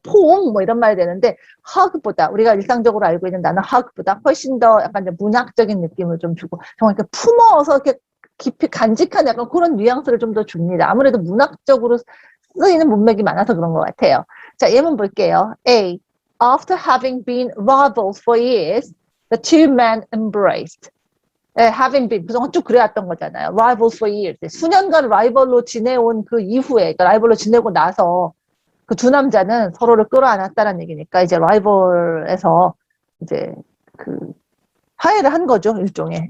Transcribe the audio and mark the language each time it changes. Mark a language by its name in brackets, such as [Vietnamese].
[Korean] 포옹 뭐 이런 말이 되는데 hug보다 우리가 일상적으로 알고 있는 단어 hug보다 훨씬 더 약간 문학적인 느낌을 좀 주고 정말 이렇게 품어서 이렇게 깊이 간직한 약간 그런 뉘앙스를 좀 더 줍니다. 아무래도 문학적으로 쓰이는 문맥이 많아서 그런 것 같아요. 자, 예문 볼게요. A. [English] After having been rivals for years, the two men embraced. [Korean] having been 그동안 쭉 그래왔던 거잖아요. [English] Rivals for years. [Korean] 수년간 라이벌로 지내온 그 이후에, 그러니까 라이벌로 지내고 나서 그 두 남자는 서로를 끌어안았다는 얘기니까 이제 라이벌에서 이제 그 화해를 한 거죠, 일종의.